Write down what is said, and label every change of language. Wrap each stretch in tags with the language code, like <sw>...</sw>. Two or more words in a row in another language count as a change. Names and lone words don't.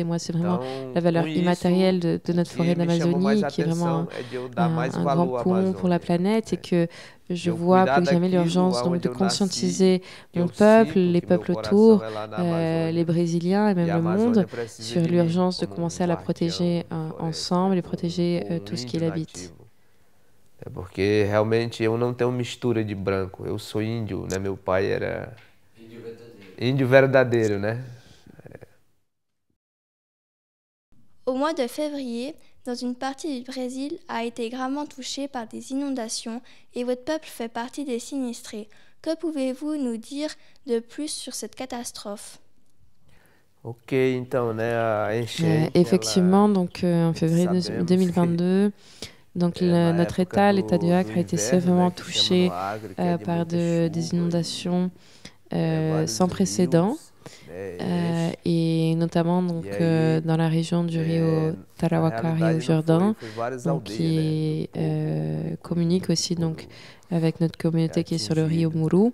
<fr>Moi, c'est vraiment la valeur immatérielle de notre forêt d'Amazonie, qui est vraiment un grand poumon pour la planète, et que je vois plus que jamais l'urgence donc de conscientiser mon peuple, les peuples autour, les Brésiliens et même le monde, sur l'urgence de commencer à la protéger ensemble et protéger tout ce qui l'habite.</fr> <pt>Porque realmente eu não tenho mistura de branco, eu sou índio, né? Meu pai era índio verdadeiro, né?</pt> <fr>Au mois de février, dans une partie du Brésil a été gravement touchée par des inondations et votre peuple fait partie des sinistrés. Que pouvez-vous nous dire de plus sur cette catastrophe?</fr> <pt>Ok, então, né, a enchente,</pt> <fr>effectivement, donc en février 2022, donc notre État, l'État du Acre, a été sévèrement touché par des inondations sans précédent. Et notamment donc, dans la région du Rio Tarauacá, Rio Jordan, donc, qui communique aussi donc, avec notre communauté qui est sur le Rio Muru.</fr>